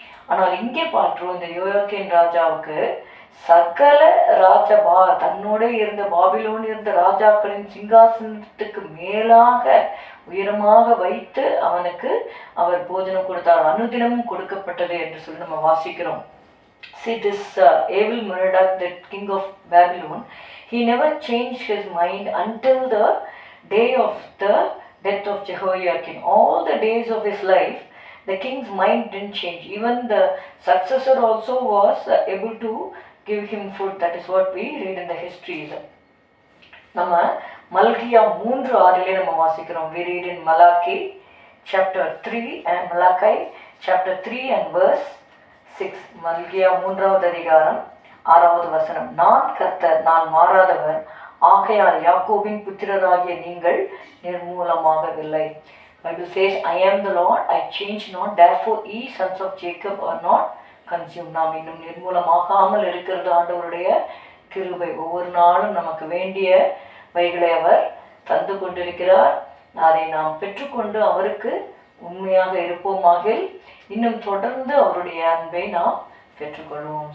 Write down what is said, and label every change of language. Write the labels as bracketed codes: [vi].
[ta] ஆனால் இங்கே பார்க்கிறோம், இந்த யோயாக்கீன் ராஜாவுக்கு சகல தன்னோட இருந்த பாபிலோன் இருந்த ராஜாக்களின் சிங்காசனத்துக்கு மேலாக உயரமாக வைத்து அவனுக்கு அவர் போஜனம் கொடுத்தார், அனுதினமும் கொடுக்கப்பட்டது என்று சொல்லி நம்ம வாசிக்கிறோம். [en] See this evil Merodach, the king of Babylon, he never changed his mind until the day of the death of Jehoiakim. All the days of his life, the king's mind didn't change. Even the successor also was able to give him food. That is what we read in the histories. [ta] நம்ம மல்கியா 3:6 நம்ம வாசிக்கிறோம். [en] We read in Malachi chapter 3 and Malachi chapter 3 and verse 6. [ta] மல்கியா 3வது அதிகாரம் 6வது வசனம். நான் கர்த்தர், நான் மாறாதவர், ஆகையால் யாக்கோபின் புத்திரராகிய நீங்கள் நிர்மூலமாகவில்லை. [en] Bible says, I am the Lord, I change not, therefore ye sons of Jacob are not consumed. [ta] நாம் இன்னும் நிர்மூலமாகாமல் இருக்கிறது ஆண்டவருடைய கிருபை. ஒவ்வொரு நாளும் நமக்கு வேண்டிய வைகளை அவர் தந்து கொண்டிருக்கிறார். அதை நாம் பெற்றுக்கொண்டு அவருக்கு உண்மையாக இருப்போமாக இன்னும் தொடர்ந்து அவருடைய அன்பை நாம் பெற்றுக்கொள்வோம்.